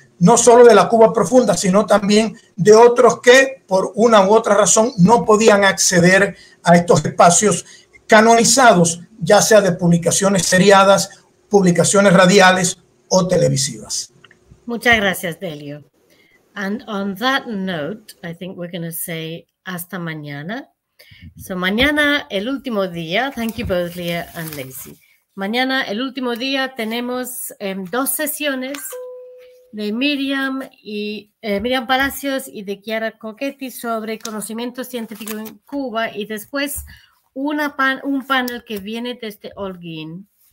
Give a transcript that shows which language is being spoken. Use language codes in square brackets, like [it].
[es] no solo de la Cuba Profunda, sino también de otros que por una u otra razón no podían acceder a estos espacios canonizados, ya sea de publicaciones seriadas, publicaciones radiales o televisivas. Muchas gracias, Delio. [en] And on that note, I think we're going to say [es] hasta mañana. [en] So [es] mañana, el último día, [en] thank you both, Leah and Leysi. [es] Mañana, el último día, tenemos 2 sesiones de Miriam Palacios y de Chiara Cochetti sobre conocimiento científico en Cuba y después un panel que viene desde Holguín.